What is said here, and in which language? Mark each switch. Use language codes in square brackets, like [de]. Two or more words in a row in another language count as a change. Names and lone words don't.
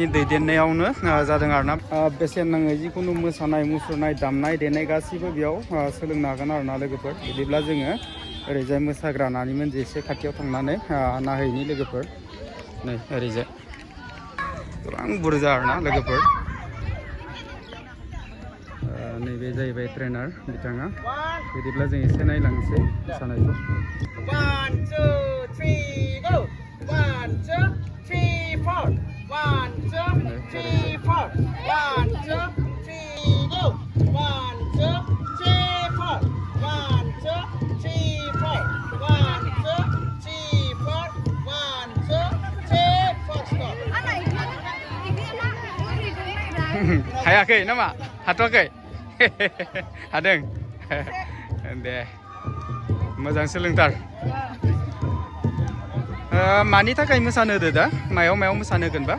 [brx] दैदेननायावनो जादों आरोना बेसेन नाङै जिखुनु मोसानाय मुसुरनाय दामनाय देनाय गासिबो बेयाव सोलोंनो हागोन आरोना लोगोफोर बिदिब्ला जोङो ओरैजाय मोसाग्रा नानिमोन जे एसे खाथियाव थांनानै नायहैनि लोगोफोर नै ओरैजाय गोबां बुरजा आरोना लोगोफोर नैबे जाहैबाय ट्रेनार बिथाङा बिदिब्ला जों एसे नायलांनोसै मोसानायखौ [en] 1 2 3 go 1 2 3 4 1 2 3 4 1 2 3 go 1 2 3 4 1 2 3 4 1 2 3 4 1 2 3 4 stop [brx] हायाखै नामा हाथ'वाखै हादों दे मोजां सोलोंथार मानि थाखाय मोसानो होदो दा मायाव मोसानो होगोन बा